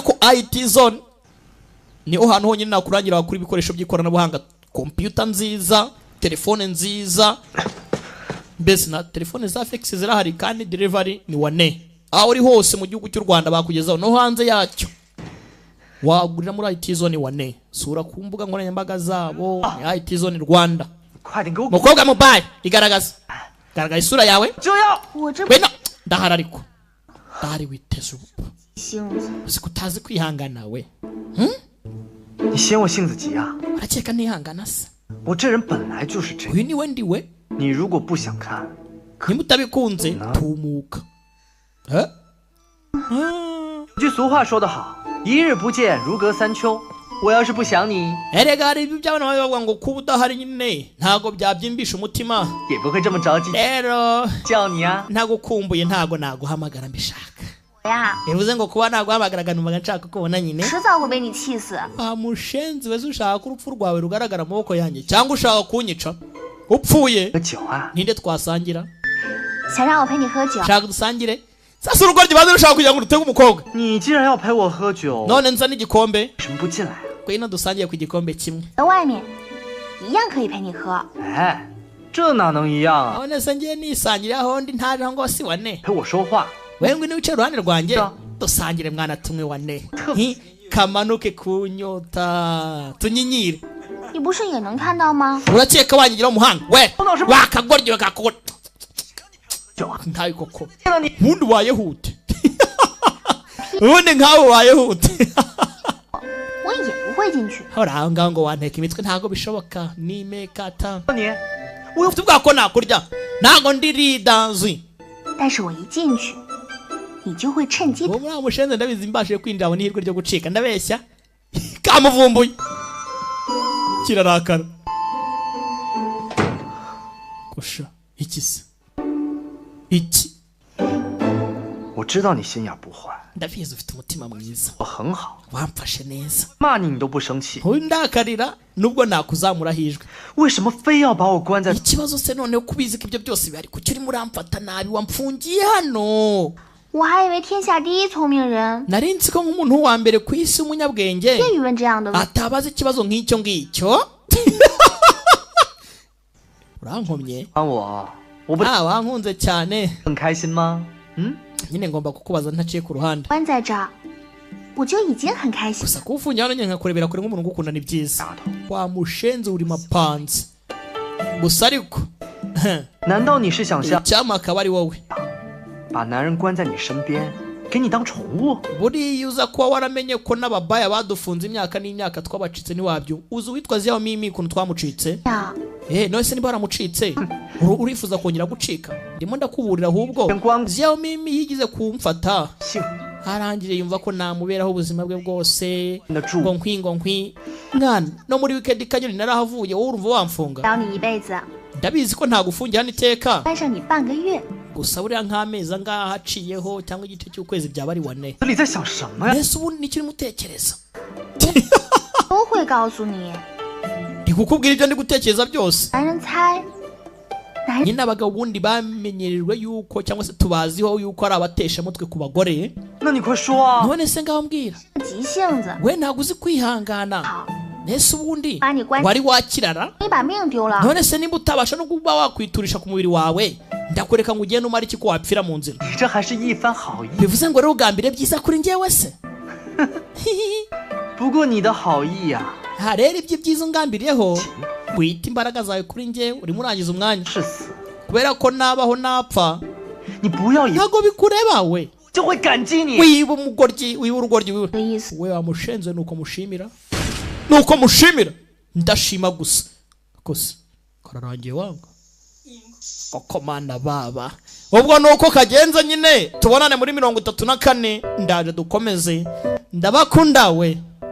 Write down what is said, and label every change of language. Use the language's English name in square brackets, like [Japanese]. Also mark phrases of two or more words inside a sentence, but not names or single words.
[Kinyarwanda] ko IT Zone niho hantu honyine nakurangira kuri ibikoresho by'ikoranabuhanga computer nziza telefone nziza mbese na telefone za flex zirahari kandi delivery ni wane aho uri hose mu gihugu cy'u Rwanda bakugezaho no hanze yacyo wagurira muri IT Zone wane sura ku mbuga nkoranyambaga zabo ni IT Zone Rwanda mukobwa mobile igaragaza garagaza isura yawe [Chinese] 我这 [Kinyarwanda] wena ndahara ariko ndahari witeze ubu [Chinese] 性子， [Kinyarwanda] uzi kutazi kwihangana we [Chinese] 你嫌我性子急啊？ [Kinyarwanda] urakeka nihangana se [Chinese] 我这人本来就是这样。 [Kinyarwanda] uyu ni we ndi we [Chinese] 你如果不想看， [Kinyarwanda] nimutabikunze tumuka [Chinese] 有句俗话说得好，一日不见如隔三秋。我要是不想你， [Kinyarwanda] erega hari ibyo by'abana bavuga ngo kuba udahari nyine ntago byabyimbisha umutima [Chinese] 也不会这么着急 [Kinyarwanda] rero [Chinese] 叫你啊。 [Kinyarwanda] ntagukumbuye ntago naguhamagara mbishaka [Chinese] 我呀， [Kinyarwanda] bivuze ngo kuba naguhamagaraga numvaga nshaka kubona nyine [Chinese] 迟早会被你气死。 [Kinyarwanda] mushenzi wese ushaka ko urupfu rwawe rugaragara mu maboko yanjye cyangwa ushaka kunyica upfuye [Chinese] 喝酒啊， [Kinyarwanda] ninde twasangira [Chinese] 想让我陪你喝酒， [Kinyarwanda] shaka dusangire sasa urugo ryibanze rushaka kugira ngo rutege umukobwa [Chinese] 你既然要陪我喝酒， [Kinyarwanda] none nza n'igikombe [Chinese] 为什么不进来？ [Kinyarwanda] ngwino dusangiye ku gikombe kimwe [Chinese] 在外面一样可以陪你喝。哎，这哪能一样啊？ [Kinyarwanda] none se ngiye nisangira aho ndi ntaje aho ngo si wane [Chinese] 陪我说话， [Kinyarwanda] wewe ngwino wicaye iruhande rwanjye Da. dusangire mwana tumwe wane kamanuke kunyota tunyinyire [Chinese] 你不是也能看到吗？ [Kinyarwanda] urakeka wanyigira umuhanga we wakagoryo kakagora [Chinese] 酒啊！ [Kinyarwanda] ntayo koko [Chinese] 见到你， [Kinyarwanda] ubundi wayehute ubundi nkawe ubayeho ute [Chinese] 我也不会进去。 [Kinyarwanda] hora aho ngaho ngo wanteka imitwe ntago bishoboka nimekata [Chinese] 你， [Kinyarwanda] ufite ubwako ko nakurya ntago ndi ridazi [Chinese] 但是我一进去，你就会趁机。 [Kinyarwanda] uwo muri abo mushenze ndabizi mbashije kwinjira mu ihirwe ryo gucika ndabeshya kamuvumbuye kirarakara kusha iki se iki [Chinese] 我知道你心眼不坏， [Kinyarwanda] ndabizi ufite umutima mwiza [Chinese] 我很好， [Kinyarwanda] wamfashe neza [Chinese] 骂你你都不生气， [Kinyarwanda] ntundakarira nubwo nakuzamura hijwe [Chinese] 为什么非要把我关在？ [Kinyarwanda] ikibazo se noneho kubizi ko ibyo byose bihari kuki urimo uramfata nabi wamfungiye hano [Chinese] 我还以为天下第一聪明人， [Kinyarwanda] nari nzi ko nk'umuntu wa mbere ku isi w'umunyabwenge [Chinese] 叶宇问这样的问， [Kinyarwanda] atabaza ikibazo nk'icyo ngicyo urankomye [Chinese] 我不 [Kinyarwanda] wankunze cyane [Chinese] 很开心吗？嗯， [Kinyarwanda] nyine ngomba kukubaza ntaciye ku ruhande [Chinese] 关在这儿，我就已经很开心。 [Kinyarwanda] gusa kuwufungira hano nyine nkakurebera kure nk'umuntu ugukunda ni byiza wamushenze uri mapanzi gusa ariko [Chinese] 难道你是想像 [Kinyarwanda] icyama akaba ari wowe [Chinese] 把男人关在你身边，给你当宠物？ [Kinyarwanda] buriya uza kuba waramenye ko n'ababaya badufunze imyaka n'imyaka twabacitse ntiwabyo uzi uwitwa Ziao Mimi ukuntu twamucitse [Chinese] 呀， [Kinyarwanda] none se niba waramucitse urifuza kongera gucika ndimo ndakuburira ahubwo Ziao Mimi yigize kumfata arangije yumva ko namuberaho ubuzima bwe bwose ngo nkwi mwana no muri weekend kanyoni narahavuye wowe urumva wamfunga [Chinese] 饶你一辈子， [Kinyarwanda] ndabizi ko ntagufungira hano iteka [Chinese] 关上你半个月。 [Kinyarwanda] gusa buriya nk'amezi angaha haciyeho cyangwa igice cy'ukwezi byaba ari wane [Chinese] 你在想什么呀？ [Kinyarwanda] mbese ubu nicyo urimo utekereza [Chinese] 都会告诉你。 [Kinyarwanda] ndi kukubwira ibyo ndi gutekereza byose [Chinese] 男人猜，男人 [Kinyarwanda] nyine abagabo ubundi bamenyerejwe yuko cyangwa se tubaziho yuko ari abateshamutwe ku bagore [Chinese] 那你快说啊！ [Kinyarwanda] none se ngaho mbwira [Chinese] 急性子， [Kinyarwanda] we ntabwo uzi kwihangana [Chinese] 好， [Kinyarwanda] mbese ubundi [Chinese] 把你关， [Kinyarwanda] wari wakirara [Chinese] 你把命丢了。 [Kinyarwanda] none se nimba utabasha no kuba wakwiturisha ku mubiri wawe ndakureka ngo ugende umare iki ko wapfira mu nzira [Chinese] 你这还是一番好意。 [Kinyarwanda] bivuze ngo rero ugambire byiza kuri njyewe se [Chinese] 不过你的好意呀、 [Kinyarwanda] aha rero ibyo byiza ungambiriyeho wita imbaraga zawe kuri njyewe urimo urangiza umwanya [Chinese] 是死。 [Kinyarwanda] kubera ko nabaho napfa [Chinese] 你不要以为 [Kinyarwanda] ntabwo bikureba we [Chinese] 就会感激你。 [Kinyarwanda] wiba umugoryi wiba urugoryi wiwe [Chinese] 的意思， [Kinyarwanda] we wamushenze nuko mushimira nuko mushimira ndashima gusa kararangiye wanga koko mana baba ubwo nuko kagenza nyine tubonane muri 34 ndaje dukomeze ndabakunda we